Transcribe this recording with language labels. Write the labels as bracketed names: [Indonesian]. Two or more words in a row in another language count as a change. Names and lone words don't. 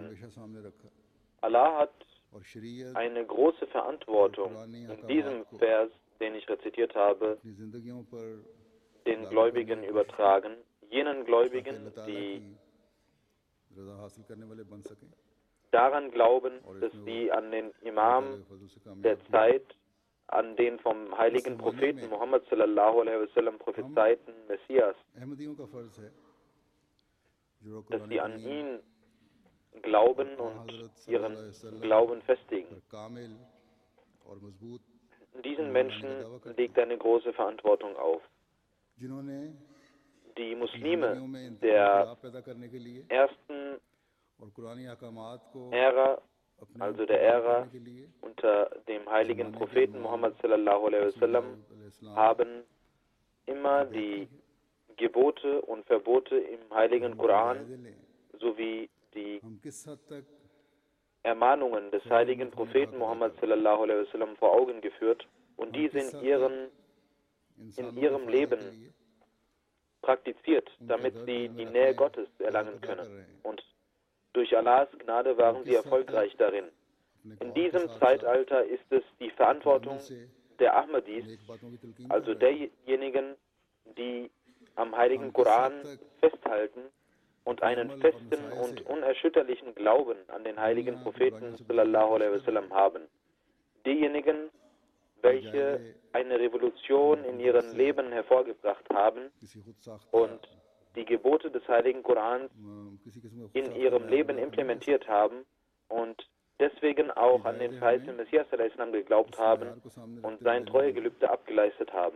[German] Allah hat eine große Verantwortung in diesem Vers, den ich rezitiert habe, den Gläubigen übertragen, jenen Gläubigen, die daran glauben, dass sie an den Imam der Zeit, an den vom heiligen Propheten Muhammad [Arabic] صلى الله عليه وسلم [German] prophezeiten Messias, dass sie an ihn glauben und ihren Glauben festigen. Diesen Menschen liegt eine große Verantwortung auf. Die Muslime der ersten Ära, also der Ära unter dem heiligen Propheten [Arabic] محمد صلى الله عليه وسلم, [German] haben immer die Gebote und Verbote im heiligen Koran sowie die Ermahnungen des heiligen Propheten Muhammad [Arabic] صلى الله عليه وسلم [German] vor Augen geführt und diese in ihrem Leben praktiziert, damit sie die Nähe Gottes erlangen können. Und durch Allahs Gnade waren sie erfolgreich darin. In diesem Zeitalter ist es die Verantwortung der Ahmadis, also derjenigen, die am heiligen Koran festhalten und einen festen und unerschütterlichen Glauben an den heiligen Propheten [Arabic] صلى الله عليه وسلم [German] haben. Diejenigen, welche eine Revolution in ihrem Leben hervorgebracht haben und die Gebote des heiligen Korans in ihrem Leben implementiert haben und deswegen auch an den verheißenen Messias geglaubt haben und sein Treuegelübde abgeleistet haben.